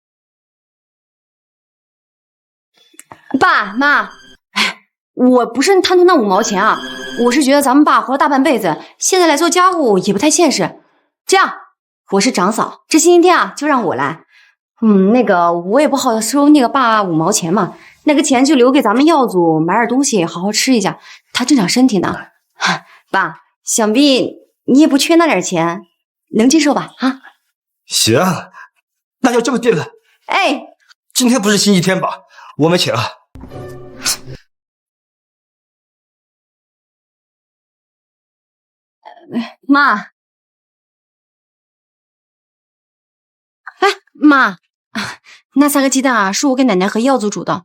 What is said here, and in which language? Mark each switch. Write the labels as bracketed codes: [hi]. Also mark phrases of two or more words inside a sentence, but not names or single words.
[zh] 爸媽，我不是贪图那5毛錢啊，我是覺得咱們爸活了大半輩子，現在來做家務也不太現實。這樣，我是長嫂，這星期天啊就讓我來。我也不好收那個爸5毛錢嘛，那個錢就留給咱們耀祖買點東西，好好吃一下，他正長身體呢。爸，想必你也不缺那點錢，能接受吧？啊，行，那就這麼定了。哎，今天不是星期天吧？我們請了。媽，媽，那3個雞蛋啊，是我給奶奶和耀祖煮的。